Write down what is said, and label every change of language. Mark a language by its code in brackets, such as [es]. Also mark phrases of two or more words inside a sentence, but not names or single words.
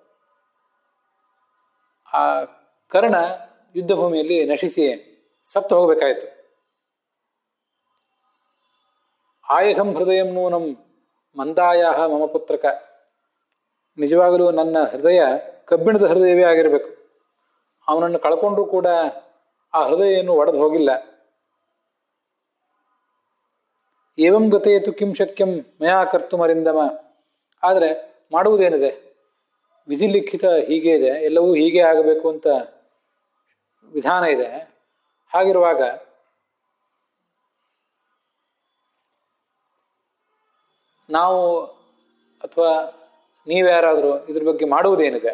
[kn] ಆ ಕರ್ಣ ಯುದ್ಧ ಭೂಮಿಯಲ್ಲಿ ನಶಿಸಿ ಸತ್ತು ಹೋಗಬೇಕಾಯಿತು. [sa] ಆಯಸಂ ಹೃದಯಂ ನೂನಂ ಮಂದಾಯ ಮಮ ಪುತ್ರಕ. [kn] ನಿಜವಾಗಲೂ ನನ್ನ ಹೃದಯ ಕಬ್ಬಿಣದ ಹೃದಯವೇ ಆಗಿರಬೇಕು. ಅವನನ್ನು ಕಳ್ಕೊಂಡ್ರೂ ಕೂಡ ಆ ಹೃದಯ ಏನು ಒಡೆದು ಹೋಗಿಲ್ಲ. [sa] ಏವಂ ಗತೇತು ಕಿಂ ಶಕ್ಯಂ ಮಯಾ ಕರ್ತು ಮರಿಂದಮ. [kn] ಆದರೆ ಮಾಡುವುದೇನಿದೆ, ವಿಧಿಲಿಖಿತ ಹೀಗೆ ಇದೆ, ಎಲ್ಲವೂ ಹೀಗೆ ಆಗಬೇಕು ಅಂತ ವಿಧಾನ ಇದೆ. ಹಾಗಿರುವಾಗ ನಾವು ಅಥವಾ ನೀವ್ಯಾರಾದರೂ ಇದ್ರ ಬಗ್ಗೆ ಮಾಡುವುದೇನಿದೆ?